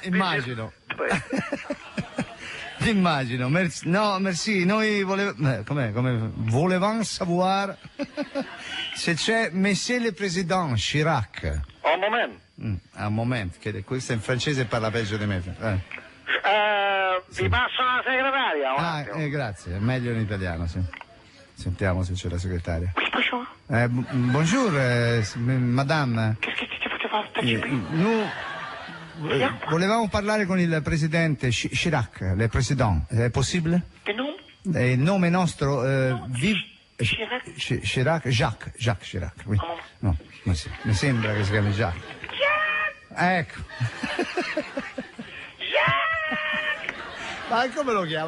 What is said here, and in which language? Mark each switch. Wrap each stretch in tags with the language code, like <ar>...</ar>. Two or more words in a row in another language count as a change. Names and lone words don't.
<it>Immagino. Immagino, merci, noi volevamo savoir se c'è</it> <fr>Monsieur le Président</fr> <it>Chirac. Un momento. Un momento, che questo in francese parla peggio di me. Vi passo la segretaria. Un attimo. Grazie, è meglio in italiano, sì. Sentiamo se c'è la segretaria.</it> <fr>Bonjour. Bonjour, madame. Qu'est-ce que tu poteva participer?</fr> <it>Nous volevamo parlare con il presidente Chirac,</it> <fr>le président.</fr> <it>È possibile?</it> <fr>Le nom?</fr> <it>Il nome nostro, Chirac?</it> <fr>Chirac, Jacques Chirac. Oui.</fr> <it>No, ma sì, mi sembra che si chiami Jacques. Ecco. Ma come lo chiama?</it>